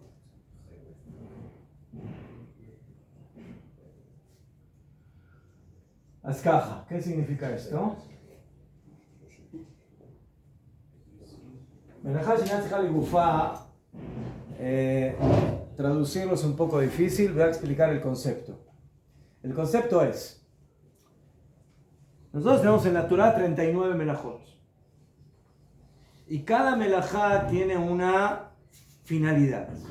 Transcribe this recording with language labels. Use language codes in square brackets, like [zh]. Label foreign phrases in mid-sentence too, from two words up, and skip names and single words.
[he] אז ככה, [es] ¿qué significa esto? [he] מלאכה שאינה צריכה לגופה, [es] traducirlo es un poco difícil, voy a explicar el concepto. El concepto es, nosotros tenemos en la Torah 39 melajot. Y cada melajá tiene una finalidad.